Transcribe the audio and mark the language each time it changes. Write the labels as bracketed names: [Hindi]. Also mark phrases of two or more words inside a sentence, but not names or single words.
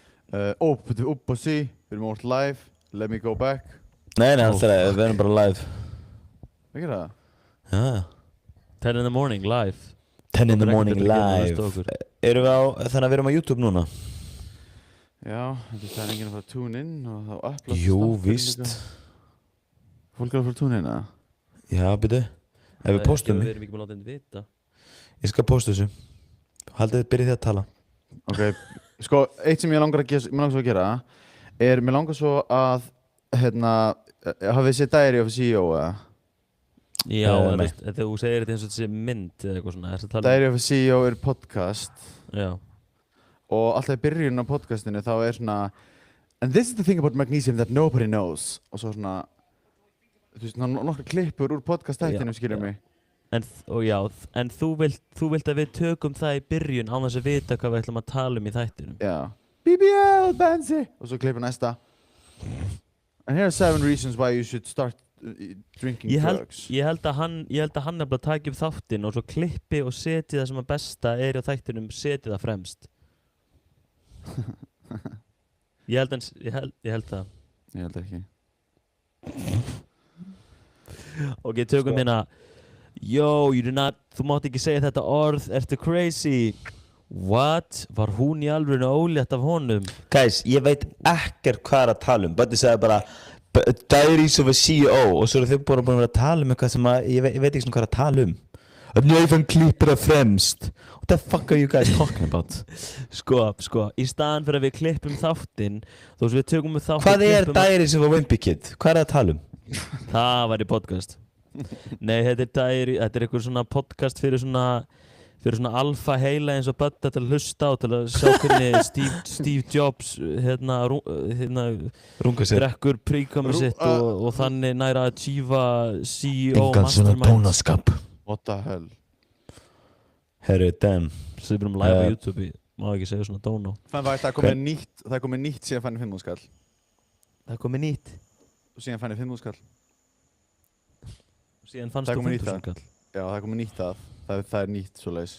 [Icelandic] upp og sí, við erum orðið live, [English] let me go back. [Icelandic] Nei, alltaf, við erum bara live. Ekki það? Já. [English] 10 in the morning, live. 10 in the morning [Icelandic] Okkur er ekki live. betur að hlusta á okkur. Erum við á, þannig að við erum á YouTube núna? Já, það er enginn að fara að [English] tune in [Icelandic] og þá upload Jú, stuff víst. Fólk er að fara að [English] tune in, [Icelandic] eða? Já, byrju. Ef við postum Við erum ekki með að láta henni vita. Ég skal posta þessu. Haldið byrjið þið að tala. Ok, sko, eitt sem ég langar svo að gera er, mér langar svo að, hafið þið séð Diary of a CEO, eða? Já, nei. þegar þú segir þetta eins og þetta sé mynd eða eitthvað svona, ertu að tala Diary of a CEO er podcast Já. og alltaf í byrjun á podcastinu þá er svona [English] and this is the thing about magnesium that nobody knows [Icelandic] og svo svona, þú veist, nokkra klippur úr podcast-þættinum, skilur mig. En þú vilt að við tökum það í byrjun án þess að vita hvað við ætlum að tala um í þættinum. Já. BBL, Benzi! Og svo klippur næsta. [English] And here are 7 reasons why you should start drinking drugs. [Icelandic] Ég held að hann nefnilega taki upp þáttinn og svo klippi og seti það sem að besta er á þættinum, seti það fremst. Ég held það. Ég held ekki. Ok, tökum hérna. Yo, þú mátt ekki segja þetta orð, ertu crazy? [English] What? [Icelandic] Var hún í alvörinu ólétt af honum? Guys, ég veit ekkert hvað er að tala um. Bötti sagði bara Diaries of a CEO og svo eru þau búin að vera að tala um eitthvað sem að ég veit ekki svona hvað er að tala um. Nöfn klippur það fremst. [English] What the fuck are you guys talking about? [Icelandic] Sko, í staðan fyrir að við klippum þáttinn, þú veist við tökum við þáttinn. Hvað er Diaries of a Wimpy Kid? Hvað er að tala um? Það var í podcast. Nei, þetta er eitthvað svona podcast fyrir svona alfa heila eins og Bötta til að hlusta á, til að sjá hvernig Steve Jobs drekkur príkomið sitt og þannig næra að achieva CEO Engan svona dónaskap. [English] What the hell? [Icelandic] Herru, damn. Svo við erum live á YouTube, má ekki segja svona dóná. Það er komið nýtt síðan fannir 5.000 skall. Það er komið nýtt? Og síðan fannir 5.000 skall. Og síðan fannst þú 5.000 skall? Já, það er komið nýtt það er nýtt svoleiðis.